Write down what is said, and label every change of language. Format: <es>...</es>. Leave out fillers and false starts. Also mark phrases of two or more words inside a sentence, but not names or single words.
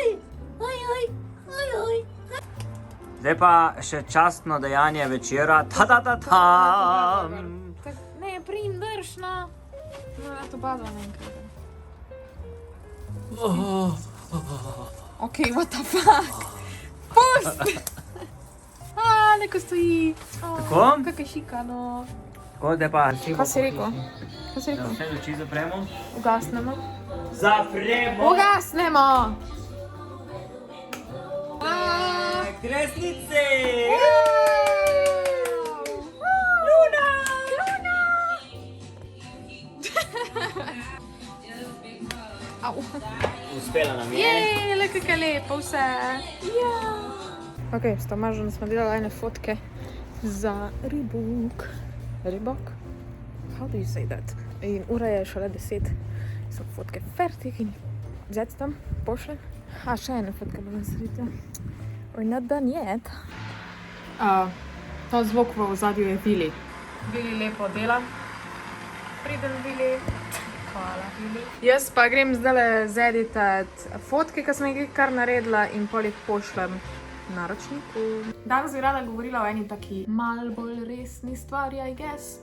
<sl>Oj! Zdaj pa še častno dejanje večera. Ta-da-da-tam! Ne, prim, drž, no. No, ja to badla nekaj. Okej,</sl> <en>what the fuck?</en> <sl>Pust! Neko stoji. Kako? Kak je šika, no. Tako, da pa... Kaj si rekel? Kaj si rekel? Vse luči zapremo. Ugasnemo. Zapremo! Ugasnemo! Kresnice! Luna! Au. Uspela nam je. Jej, le kak je lepo vse. Ja. Ok, s Tomažem smo delali ene fotke za Reebok. Reebok?</sl> <en>How do you say that?</en> <sl>In ura je šele 10. So fotke fertik in zec tam pošle. A, še ene fotke bomo narediti.</sl> <en>We're not done yet.</en> <sl>Ta zvok v ozadju je Vili. Vili lepo dela. Priden Vili. Hvala, Vili. Jaz pa grem zdaj zeditat fotke, ki sem jih kar naredila in pol jih pošlem naročniku. Danes bi rada govorila o eni taki mal bolj resni stvari,</sl> <en>I guess.</en>